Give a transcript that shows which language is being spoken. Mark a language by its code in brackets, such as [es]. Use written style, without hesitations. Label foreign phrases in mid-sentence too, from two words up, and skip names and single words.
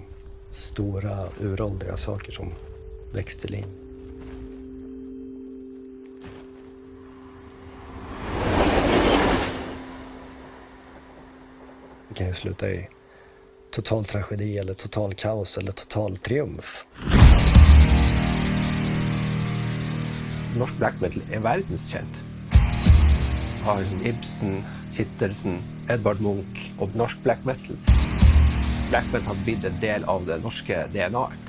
[sv] Stora, uråldriga saker som väcks till liv. Det kan ju sluta i total tragedi eller total kaos eller total triumf. [no] Norsk black metal er verdenskjent. Har Ibsen, Kittelsen, Edvard Munch og norsk black metal. Black metal har blitt en del av det norske DNA-et.